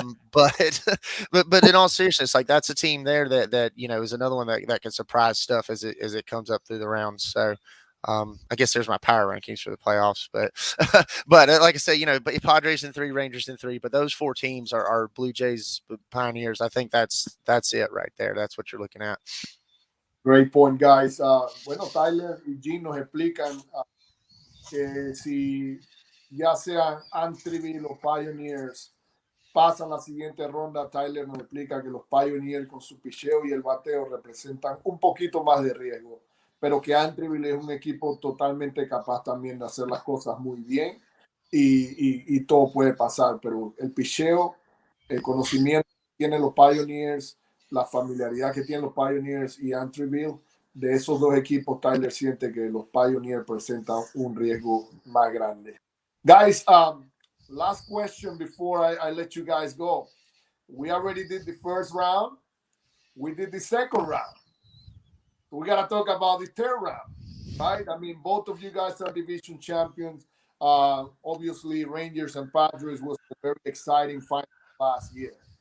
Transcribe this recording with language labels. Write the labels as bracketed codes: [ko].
[en] But in all seriousness, like that's a team there that is another one that can surprise stuff as it comes up through the rounds. So I guess there's my power rankings for the playoffs, but but like I say, but Padres in 3, Rangers in 3, but those 4 teams are Blue Jays, Pioneers. I think that's it right there. That's what you're looking at. Great point, guys. [es] Bueno, Tyler y Jean nos explican que si ya sean Antreville o Pioneers pasan la siguiente ronda, Tyler nos explica que los Pioneers con su picheo y el bateo representan un poquito más de riesgo, pero que Antreville es un equipo totalmente capaz también de hacer las cosas muy bien y todo puede pasar, pero el picheo, el conocimiento que tienen los Pioneers, la familiaridad que tienen los Pioneers y Antreville, de esos dos equipos, Tyler siente que los Pioneers presentan un riesgo más grande. [en] Guys, last question before I let you guys go. We already did the first round. We did the second round. We got to talk about the third round, right? I mean, both of you guys are division champions. Obviously, Rangers and Padres was a very exciting final last year.